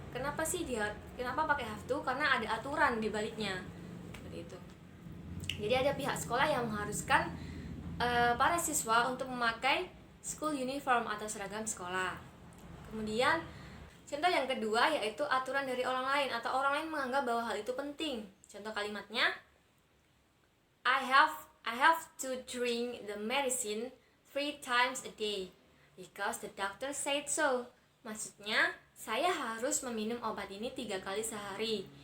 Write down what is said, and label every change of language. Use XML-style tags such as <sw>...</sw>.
<id>Kenapa pakai have to? Karena ada aturan di baliknya. Seperti itu. Jadi ada pihak sekolah yang mengharuskan para siswa untuk memakai school uniform atau seragam sekolah. Kemudian contoh yang kedua yaitu aturan dari orang lain atau orang lain menganggap bahwa hal itu penting. Contoh kalimatnya,</id> <en>I have to drink the medicine 3 times a day because the doctor said so.</en> <id>Maksudnya, saya harus meminum obat ini 3 kali sehari.</id>